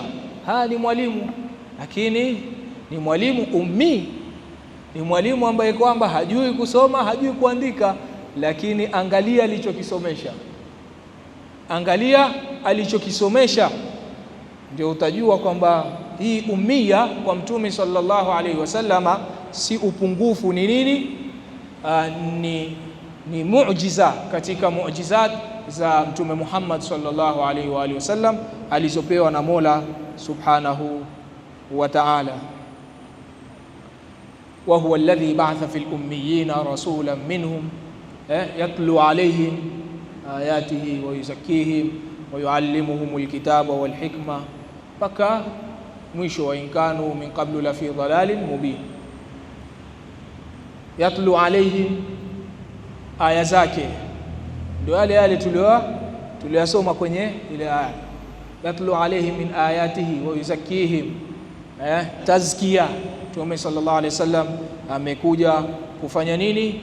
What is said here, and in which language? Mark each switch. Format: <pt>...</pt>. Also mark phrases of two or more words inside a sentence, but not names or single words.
<sw>Ni mwalimu, lakini ni mwalimu ummi, ni mwalimu ambaye kwamba hajui kusoma, hajui kuandika, lakini angalia alichokisomesha, angalia alichokisomesha, ndio utajua kwamba hii ummia kwa Mtume</sw> <ar>صلى الله عليه وسلم</ar> <sw>si upungufu, ni nini? Ni muujiza katika muujizat za Mtume Muhammad</sw> <ar>صلى الله عليه وعلى آله وسلم</ar> <sw>alizopewa na Mola</sw> <ar>سبحانه وتعالى. وهو الذي بعث في الأميين رسولا منهم يتلو عليهم آياته ويزكيهم ويعلمهم الكتاب والحكمة,</ar> <sw>mpaka mwisho,</sw> <ar>وإن كانوا من قبل لفي ضلال مبين. يتلو عليهم,</ar> <sw>aya zake ndio yale tuliyosoma kwenye ile aya.</sw> <ar>يتلو عليهم من آياته ويزكيهم, tazkia.</ar> <sw>Mtume</sw> <ar>صلى الله عليه وسلم</ar> <sw>amekuja kufanya nini?</sw>